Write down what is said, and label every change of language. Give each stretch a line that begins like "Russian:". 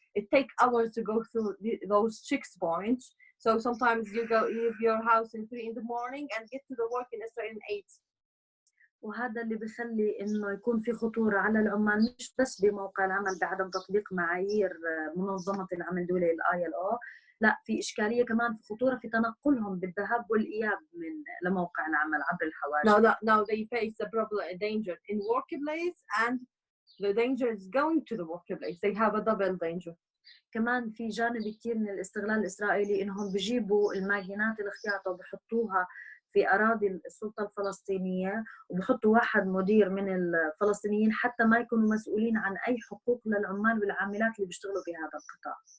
English: It takes hours to go through those checkpoints. So sometimes you leave your house in 3 in the morning and get to the work in Israel in 8.
Arabic: وهذا اللي بيخلي إنه يكون في خطورة على العمال، مش بس بموقع العمل بعدم تطبيق معايير منظمة العمل الدولية ILO، لا في إشكالية كمان، في خطورة في تنقلهم بالذهاب والإياب لموقع العمل عبر الحواجز.
English: Now they face the problem, danger in workplace, and the danger is going to the workplace. They have a double danger.
Arabic: كمان في جانب كتير من الاستغلال الإسرائيلي إنهم بيجيبوا الماكينات الخياطة وبحطوها في أراضي السلطة الفلسطينية، وبحطوا واحد مدير من الفلسطينيين حتى ما يكونوا مسؤولين عن أي حقوق للعمال والعاملات اللي بيشتغلوا في هذا القطاع.